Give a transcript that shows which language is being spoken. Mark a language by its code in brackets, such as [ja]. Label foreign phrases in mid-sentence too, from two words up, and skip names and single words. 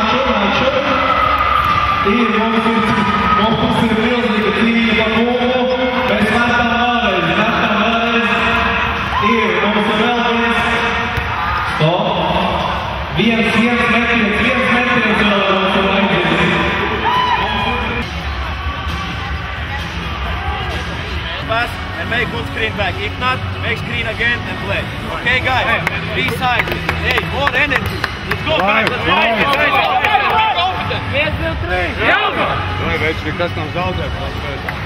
[lv] Mums ir milzīga cīņa par bumbu. Mēs metam vēlreiz. Mums ir vēl viens. Stop. Viens metiens vēl mums ir vajadzīgs. [en] Pass and make good screen back. If not, make screen again and play. Okay, guys? Be side. Hey, more energy. Let's go back. [lv] Viens, divi, trīs. Jelgava! Vai veids, kas nav zaudēt?